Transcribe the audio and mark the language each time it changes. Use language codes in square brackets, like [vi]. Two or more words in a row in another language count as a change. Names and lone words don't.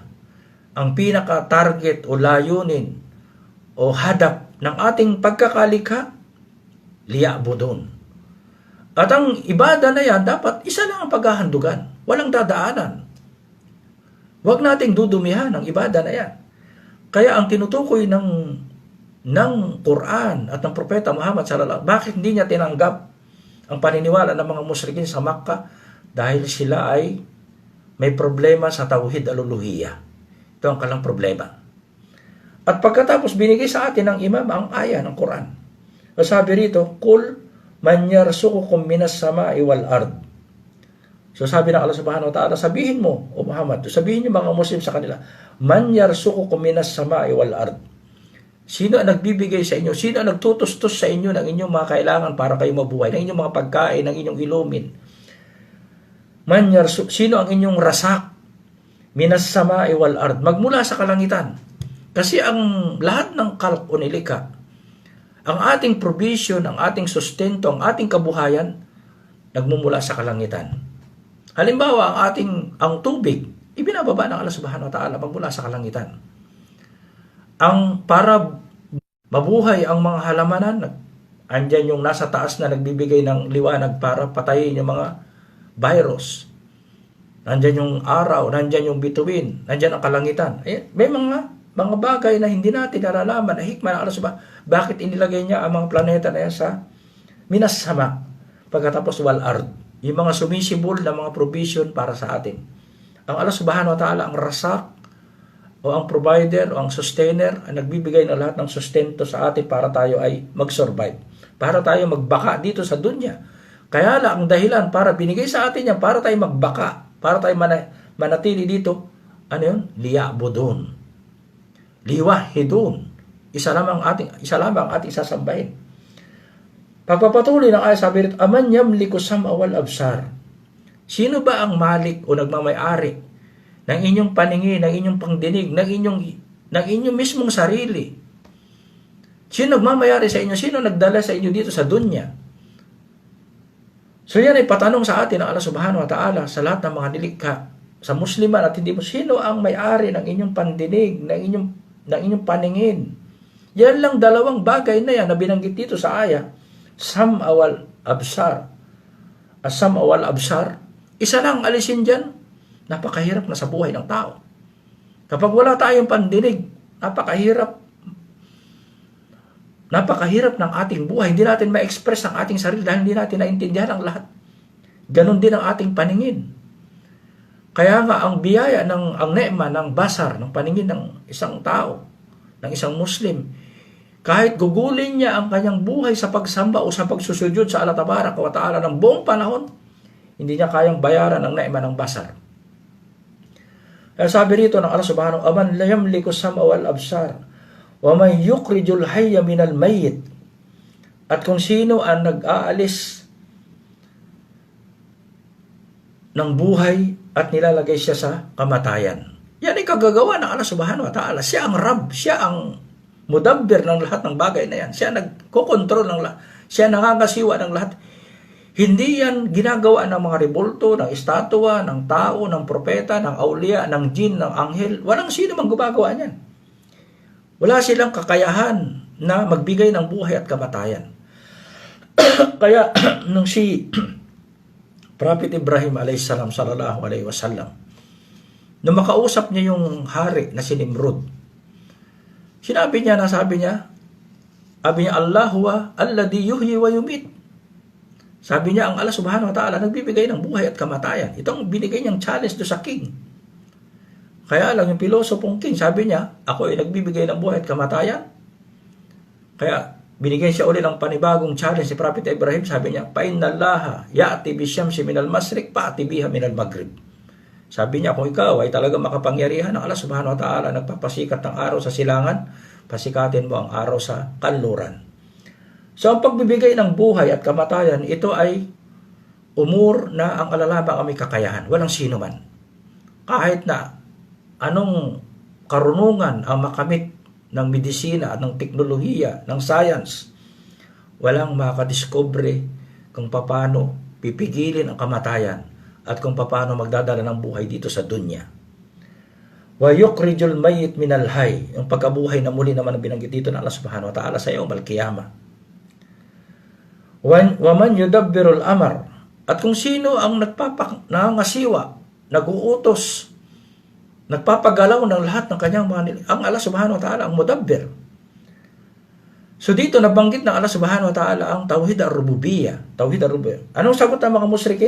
[tl] Ang pinaka-target o layunin o hadap ng ating pagkakalikha, liya'budun. At ang ibada na yan, dapat isa lang ang paghahandugan. Walang dadaanan. Huwag nating dudumihan ang ibada na yan. Kaya ang tinutukoy ng Quran at ng Propeta Muhammad [ar] صلى الله عليه وسلم, [tl] bakit hindi niya tinanggap ang paniniwala ng mga musyrikin sa Makkah? Dahil sila ay may problema sa [ar] توحيد الألوهية. [tl] Ito ang kalang problema. At pagkatapos binigay sa atin ng imam ang aya ng Quran. Sabi rito, [ar] قل من يرزقكم من السماء والأرض. [tl] So sabi ng [ar] الله سبحانه وتعالى, [tl] sabihin mo, o Muhammad, sabihin niyo mga Muslim sa kanila, [ar] من يرزقكم من السماء والأرض. [tl] Sino ang nagbibigay sa inyo? Sino ang nagtutustos sa inyo ng inyong mga kailangan para kayo mabuhay, ng inyong mga pagkain, ng inyong ilumin? Sino ang inyong rasak? [ar] من السماء والأرض, [tl] magmula sa kalangitan. Kasi ang lahat ng kalp o nilikha, ang ating provision, ang ating sustento, ang ating kabuhayan, nagmumula sa kalangitan. Halimbawa, ang tubig, ibinababa ng [ar] الله سبحانه وتعالى [tl] magmula sa kalangitan. Ang para mabuhay ang mga halamanan, andyan yung nasa taas na nagbibigay ng liwanag para patayin yung mga virus. Nandyan yung araw, nandyan yung bituin, nandyan ang kalangitan. May mga bagay na hindi natin nalalaman, na hikmah ng [ar] الله سبحانه. [tl] Bakit inilagay niya ang mga planeta na yan sa [ar] من السماء, [tl] pagkatapos [ar] والأرض, [tl] yung mga sumisibol na mga provision para sa atin. Ang [ar] الله سبحانه وتعالى, [tl] ang rasak, o ang provider, o ang sustainer, ang nagbibigay ng lahat ng sustento sa atin para tayo ay mag-survive. Para tayo magbaka dito sa dunya. Kaya lang, ang dahilan para binigay sa atin yan, para tayo magbaka, para tayo manatili dito, ano yun? [ar] ليعبدون. لواحد. [tl] Isa lamang ating sasambahin. Pagpapatuloy ng ayat, sabi rito, [ar] أمن يملك السمع والأبصار. [tl] Sino ba ang malik o nagmamay-ari ng inyong paningin, ng inyong pangdinig, ng inyong mismong sarili? Sino nagmamay-ari sa inyo? Sino nagdala sa inyo dito sa dunya? So yan ay patanong sa atin ng [ar] الله سبحانه وتعالى [tl] sa lahat ng mga nilikha, sa musliman at hindi mo, sino ang may-ari ng inyong pandinig, ng inyong paningin? Yan lang dalawang bagay na yan na binanggit dito sa aya. [ar] السمع والأبصار. السمع والأبصار. [tl] Isa lang alisin dyan, napakahirap na sa buhay ng tao. Kapag wala tayong pandinig, napakahirap ng ating buhay. Hindi natin ma-express ang ating sarili dahil hindi natin naintindihan ang lahat. Ganon din ang ating paningin. Kaya nga ang biyaya ang ne'ma ng basar, ng paningin ng isang tao, ng isang Muslim, kahit gugulin niya ang kanyang buhay sa pagsamba o sa pagsusujud sa [ar] الله تبارك وتعالى [tl] ng buong panahon, hindi niya kayang bayaran ang ne'ma ng basar. Kaya sabi rito ng [ar] الله سبحانه, "أمن لا يملك السمع والأبصار، ومن يخرج الحي من الميت." [tl] At kung sino ang nag-aalis ng buhay at nilalagay siya sa kamatayan. Yan ay kagagawa ng [ar] الله سبحانه وتعالى. [tl] Siya ang Rabb, siya ang mudabbir ng lahat ng bagay na yan. Siya nagkokontrol ng lahat. Siya nangangasiwa ng lahat. Hindi yan ginagawa ng mga rebulto, ng estatwa, ng tao, ng propeta, ng aulia, ng jin, ng anghel. Walang sino mang gumagawa niyan. Wala silang kakayahan na magbigay ng buhay at kamatayan. Kaya nung si Prophet Ibrahim [ar] عليه السلام صلى الله عليه وسلم, [tl] nung makausap niya yung hari na si Nimrod, sabi niya, [ar] الله هو الذي يحيي ويميت. [tl] Sabi niya, ang [ar] الله سبحانه وتعالى [tl] nagbibigay ng buhay at kamatayan. Ito ang binigay niyang challenge do sa king. Kaya lang yung pilosopong king, sabi niya, ako ay nagbibigay ng buhay at kamatayan. Kaya binigyan siya uli ng panibagong challenge si Prophet Ibrahim. Sabi niya, [ar] "فإن الله يأتي بالشمس من المشرق فأت بها من المغرب." [tl] Sabi niya, kung ikaw ay talaga makapangyarihan ng [ar] الله سبحانه وتعالى, [tl] nagpapasikat ng araw sa silangan, pasikatin mo ang araw sa kanluran. So ang pagbibigay ng buhay at kamatayan, ito ay umur na ang alalabang ang may kakayahan. Walang sino man. Kahit na anong karunungan ang makamit ng medisina at ng teknolohiya, ng science, walang makadiscover kung paano pipigilin ang kamatayan at kung paano magdadala ng buhay dito sa dunya. [ar] ويخرج الميت من الحي, [tl] yung pagkabuhay na muli naman ang binanggit dito ng [ar] الله سبحانه وتعالى [tl] sa [ar] يوم القيامة. ومن يدبر الأمر, [tl] at kung sino ang nangangasiwa, nag-uutos, nagpapagalaw ng lahat ng kanyang mga ang [ar] الله سبحانه وتعالى [tl] ang mudabbir. So dito nabanggit ng [ar] الله سبحانه وتعالى [tl] ang [ar] توحيد الربوبية. توحيد الربوبية. [tl] Anong sagot ng mga musyrikin?